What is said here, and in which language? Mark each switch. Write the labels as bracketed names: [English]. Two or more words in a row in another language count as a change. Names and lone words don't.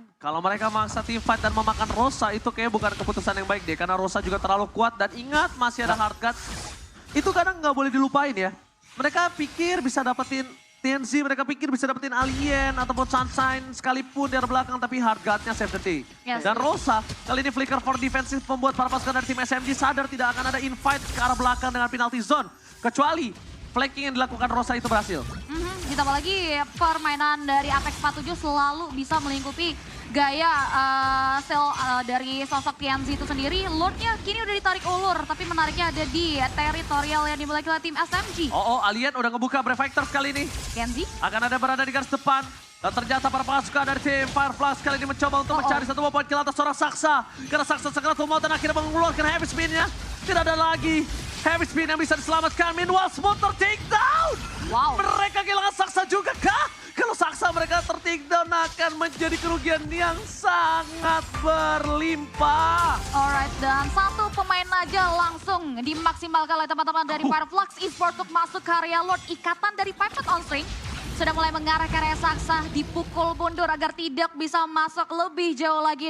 [Indonesian] Kalau mereka maksa [English] team fight [Indonesian] dan memakan Rosa itu kayak bukan keputusan yang baik deh. Karena Rosa juga terlalu kuat dan ingat masih ada Hardcut. Itu kadang nggak boleh dilupain ya. Mereka pikir bisa dapetin TNC, mereka pikir bisa dapetin Alien ataupun Sunshine sekalipun di arah belakang. Tapi [English] Hardcut-nya save the day. Yes. [Indonesian] Dan Rosa kali ini [English] flicker for defensive [Indonesian] membuat para pasukan dari tim SMG sadar tidak akan ada invite ke arah belakang dengan [English] penalty zone. [Indonesian] Kecuali flanking yang dilakukan Rosa itu berhasil. Ditambah lagi permainan dari Apex 47 selalu bisa melingkupi gaya dari sosok TNZ itu sendiri. Lordnya kini udah ditarik ulur, tapi menariknya ada di teritorial yang dimiliki oleh tim SMG. Oh, Alien udah ngebuka Brave Fighters kali ini. Kenzie? Akan ada berada di garis depan. Dan ternyata para pasukan dari tim Fireflies kali ini mencoba untuk mencari satu poin kill atas seorang Saksa. Karena Saksa segera tumbuh dan akhirnya mengeluarkan [English] heavy spin-nya. [Indonesian] Tidak ada lagi [English] heavy spin [Indonesian] yang bisa diselamatkan. [English] Meanwhile, Smooth take down. Wow. [Indonesian] Mereka kehilangan Saksa juga kah? Kalau Saksa mereka [English] take down [Indonesian] akan menjadi kerugian yang sangat berlimpah. Alright, dan satu pemain aja langsung dimaksimalkan oleh teman-teman dari Fireflux Esports untuk masuk ke area Lord. Ikatan dari Pipet on String sudah mulai mengarah ke area Saksa, dipukul mundur agar tidak bisa masuk lebih jauh lagi.